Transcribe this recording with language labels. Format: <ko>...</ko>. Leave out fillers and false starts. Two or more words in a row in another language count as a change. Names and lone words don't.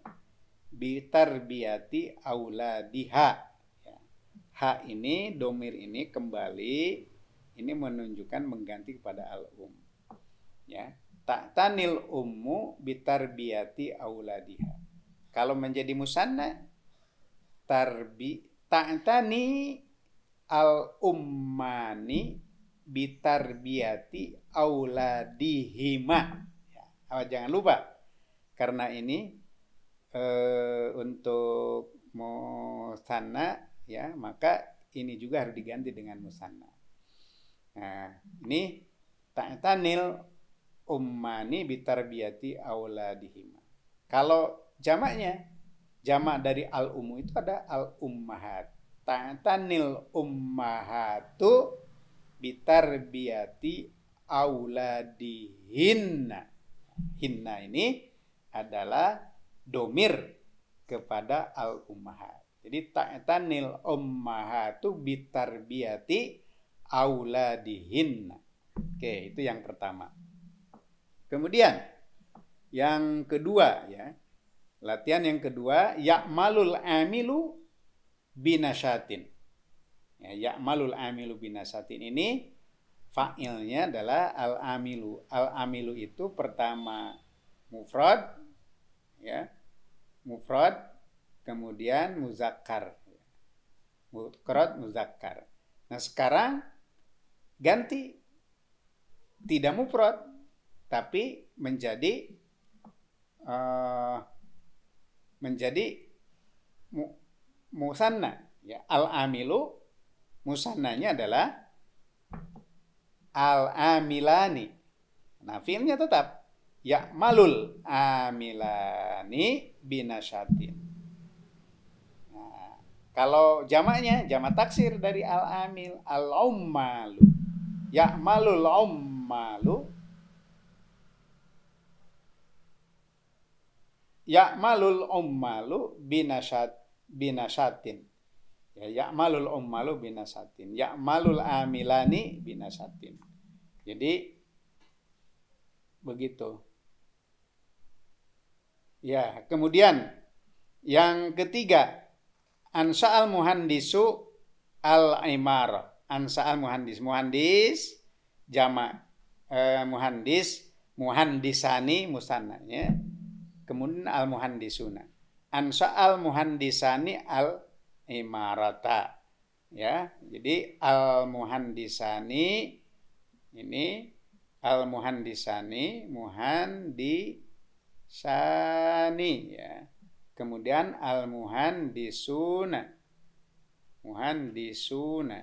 <ar>بتربية أولادها. Ya.</ar> <id>Ha ini, domir ini kembali, ini menunjukkan mengganti kepada al-um. Ya.</id> <ar>تعتني الأم بتربية أولادها.</ar> <id>Kalau menjadi musanna,</id> <ar>تعتني الأمان بتربية أولادهما.</ar> <id>Ya, jangan lupa, karena ini untuk musanna ya, maka ini juga harus diganti dengan musanna. Nah, ini</id> <ar>تعتني الأمان بتربية أولادهما.</ar> <id>Kalau jamaknya, jamak dari al-ummu itu ada al-ummahat.</id> <ar>تعتني الأمهات بتربية أولادهن.</ar> <id>Hinna ini adalah domir kepada al-ummahat.</id> <ar>Jadi تعتني الأمهات بتربية أولادهن.</ar> <id>Oke, itu yang pertama. Kemudian yang kedua ya, latihan yang kedua,</id> <ar>يعمل العامل بنشاط.</ar> <id>Ya,</id> <ar>يعمل العامل بنشاط</ar> <id>ini fa'ilnya adalah al-amilu. Al-amilu itu pertama mufrad ya, mufrad, kemudian muzakkar.</id> <ar>مفرد مذكر.</ar> <id>Nah, sekarang ganti, tidak mufrad tapi menjadi musanna ya. Al-amilu musannanya adalah al-amilani. Nah, fi'ilnya tetap</id> <ar>يعمل العاملان بنشاط.</ar> <id>Nah, kalau jamaknya jamak taksir dari al-amil, al-ummalu.</id> <ar>يعمل العمال، يعمل العمال بنشاط. Ya, يعمل العمال بنشاط. يعمل العاملان بنشاط.</ar> <id>Jadi begitu. Ya, kemudian yang ketiga,</id> <ar>أنشأ المهندس العمارة. أنشأ المهندس.</ar> <id>Muhandis jamak muhandisani musannanya. Kemudian al-muhandisuna.</id> <ar>أنشأ المهندسان العمارة.</ar> <id>Ya, jadi al-muhandisani ini muhandisani ya. Kemudian al-muhandisuna. Muhandisuna.</id>